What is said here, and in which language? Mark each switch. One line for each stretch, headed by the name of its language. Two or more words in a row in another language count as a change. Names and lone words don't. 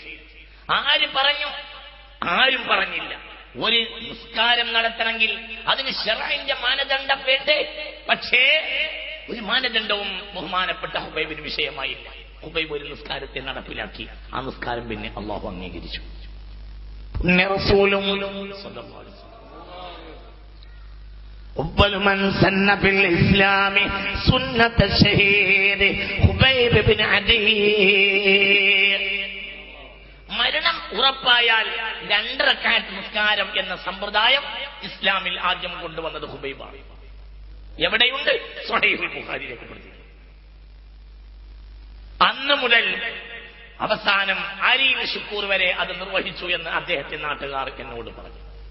Malayalam: ആര് പറഞ്ഞു? ആരും പറഞ്ഞില്ല. ഒരു നിസ്കാരം നടത്തണമെങ്കിൽ അതിന് ശർഇന്റെ മാനദണ്ഡം വേണ്ടേ? പക്ഷേ ഒരു മാനദണ്ഡവും ബഹുമാനപ്പെട്ട ഹുബൈബിന് വിഷയമായില്ല. ഹുബൈബ് ഒരു നിസ്കാരത്തെ നടപ്പിലാക്കി. ആ നിസ്കാരം പിന്നെ അല്ലാഹു അംഗീകരിച്ചു.
Arabic: أول من سن في الإسلام سنة الشهيد خبيب بن عدي.
Malayalam: മരണം ഉറപ്പായാൽ 2 റക്അത്ത് നിസ്കാരം എന്ന സമ്പ്രദായം ഇസ്ലാമിൽ ആദ്യം കൊണ്ടുവന്നത് ഹുബൈബാണ്. എവിടെയുണ്ട്? സ്വഹീഹുൽ ബുഖാരി രേഖപ്പെടുത്തി. അന്ന് മുതൽ അവസാനം അരീൽ ശുക്കൂർ വരെ അത് നിർവഹിച്ചു എന്ന് അദ്ദേഹത്തിന്റെ നാട്ടുകാർ എന്നോട് പറഞ്ഞു.